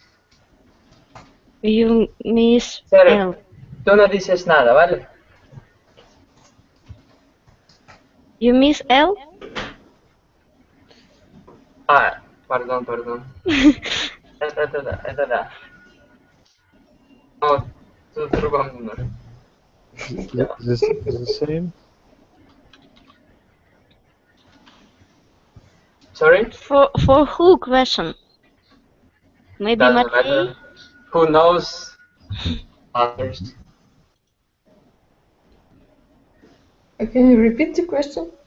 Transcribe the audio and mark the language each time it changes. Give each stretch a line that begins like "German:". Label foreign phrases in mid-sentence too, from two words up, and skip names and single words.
English: You miss Serg, L.
Spanish: tú no dices nada, ¿vale?
English: You miss L?
Spanish: Ah, perdón.
Russian: Это. Oh, тут в другом номере.
English: This is the same. Sorry? For who question? Maybe Doesn't Matvey? matter. Who knows others? Can you repeat the question?